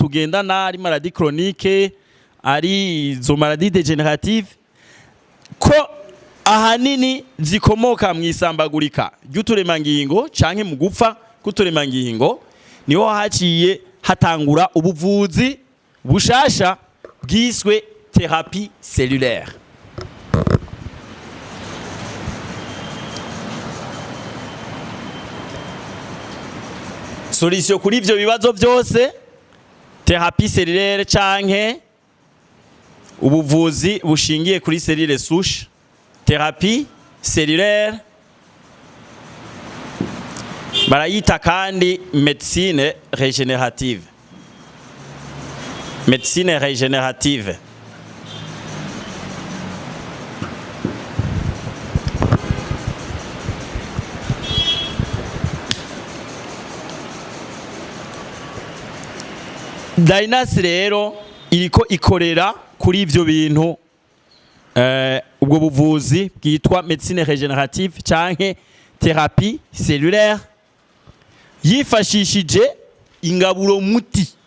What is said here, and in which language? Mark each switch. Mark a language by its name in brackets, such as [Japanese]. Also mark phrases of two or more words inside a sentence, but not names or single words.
[Rundi] tugendana ari [French] maladie chronique, [Rundi] ari zo [French] maladie dégénérative, [Rundi] ko ahanini zikomoka mwisambagurika ry'uturemangingo canke mu gupfa kuturemangingo, niho haciye hatangura ubuvuzi bushasha bwiswe [French] thérapie cellulaire. [Rundi] Solution kuri ivyo bibazo byose, [French] thérapie cellulaire [Rundi] canke ubuvuzi bushingiye kuri [French] cellule souche, thérapie cellulaire, [Rundi] barayita kandi [French] médecine régénérative. Médecine régénérative. [Rundi] Dainas rero iriko ikorera kuri ivyo bintu, ubwo buvuzi bwitwa [French] médecine régénérative [Rundi] canke [French] thérapie cellulaire, [Rundi] yifashishije ingaburo muti.